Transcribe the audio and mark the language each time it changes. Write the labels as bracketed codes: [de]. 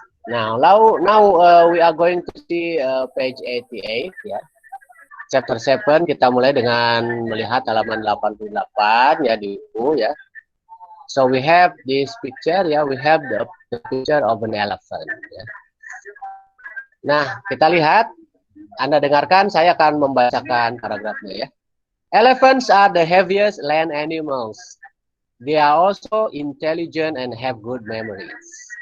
[en] Now we are going to see page 88 ya. [id] Chapter 7 kita mulai dengan melihat halaman 88 ya di buku ya. [en] So we have this picture ya, we have the picture of an elephant ya. [id] Nah, kita lihat, Anda dengarkan, saya akan membacakan paragrafnya ya. [en] Elephants are the heaviest land animals. They are also intelligent and have good memories.